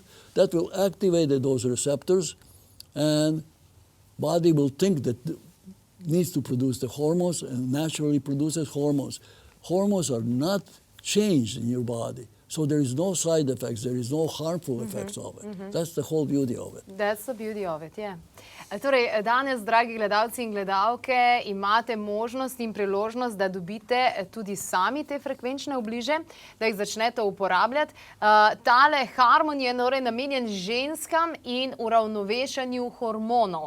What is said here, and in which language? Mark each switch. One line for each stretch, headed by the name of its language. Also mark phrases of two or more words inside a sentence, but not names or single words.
English: That will activate those receptors, and body will think that needs to produce the hormones and naturally produces hormones. Hormones are not changed in your body, so there is no side effects, there is no harmful effects of it. That's the whole beauty of it. That's the beauty of it, yeah.
Slovenian: Torej, danes, dragi gledalci in gledalke, imate možnost in priložnost, da dobite tudi sami te frekvenčne obliže, da jih začnete uporabljati. Tale harmon je torej namenjen ženskam in uravnovešanju hormonov.